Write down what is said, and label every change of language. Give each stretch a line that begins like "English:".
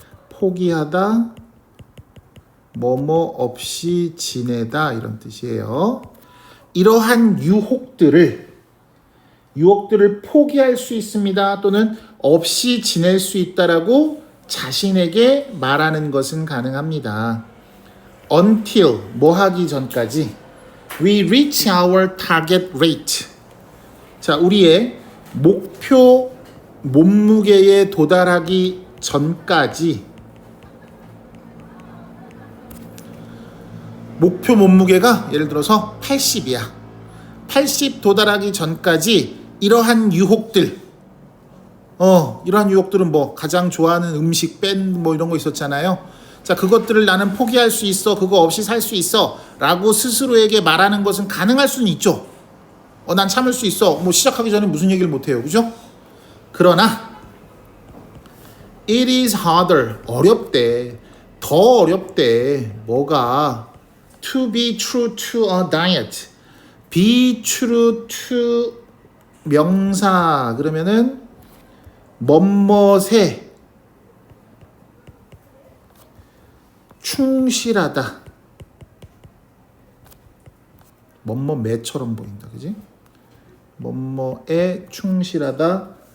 Korean: 포기하다, 뭐뭐 없이 지내다 이런 뜻이에요. 이러한 유혹들을 포기할 수 있습니다. 또는 없이 지낼 수 있다라고 자신에게 말하는 것은 가능합니다.
English: Until
Korean: 뭐 하기 전까지
English: we reach our target rate.
Korean: 자, 우리의 목표 몸무게에 도달하기 전까지 목표 몸무게가 예를 들어서 80이야. 80 도달하기 전까지 이러한 유혹들 이러한 유혹들은 뭐 가장 좋아하는 음식, 밴드 뭐 이런 거 있었잖아요. 자, 그것들을 나는 포기할 수 있어. 그거 없이 살 수 있어. 라고 스스로에게 말하는 것은 가능할 수는 있죠. 난 참을 수 있어. 뭐 시작하기 전에 무슨 얘기를 못 해요. 그죠? 그러나
English: it is harder.
Korean: 어렵대. 더 어렵대. 뭐가?
English: To be true to a diet. Be true to 명사.
Korean: 그러면은 뭐뭐에 충실하다. 뭐뭐매처럼 보인다. 그지? 뭐뭐에 충실하다.